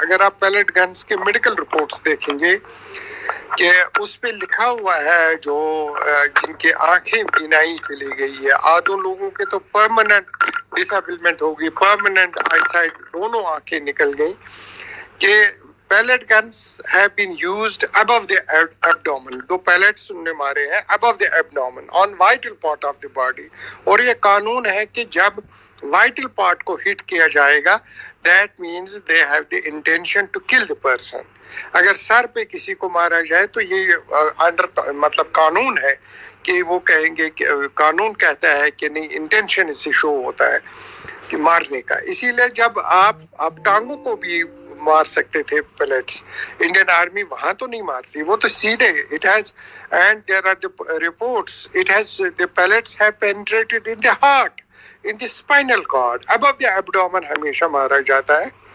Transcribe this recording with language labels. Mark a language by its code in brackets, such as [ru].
[ur] اگر آپ pellet guns کے میڈیکل رپورٹس دیکھیں گے کہ اس پہ لکھا ہوا ہے جو جن کے آنکھیں بینائی چلی گئی ہے, آدھوں لوگوں کے تو پرماننٹ ڈسیبلمنٹ ہوگی, پرماننٹ آئی سائٹ, دونوں آنکھیں نکل گئی, کہ [en] pellet guns have been used above the abdomen. [ur] Do [en] pellets [ur] انہوں نے مارے ہیں [en] above the abdomen on vital part of the body. [ur] اور یہ قانون ہے کہ جب vital part کو hit کیا جائے گا, [en] that means they have the intention to kill the person. [ur] اگر سر پہ کسی کو مارا جائے تو یہ مطلب قانون ہے کہ وہ کہیں گے کہ قانون کہتا ہے کہ نہیں, انٹینشن اس سے شو ہوتا ہے کہ مارنے کا. اسی لیے جب آپ ٹانگوں کو بھی مار سکتے تھے پیلٹس. انڈین آرمی وہاں تو نہیں مارتی, وہ تو سیدھے [en] it has, and there are the reports, it has the pellets have penetrated in the heart, in the spinal cord, above the abdomen [ur] ہمیشہ مارا جاتا ہے.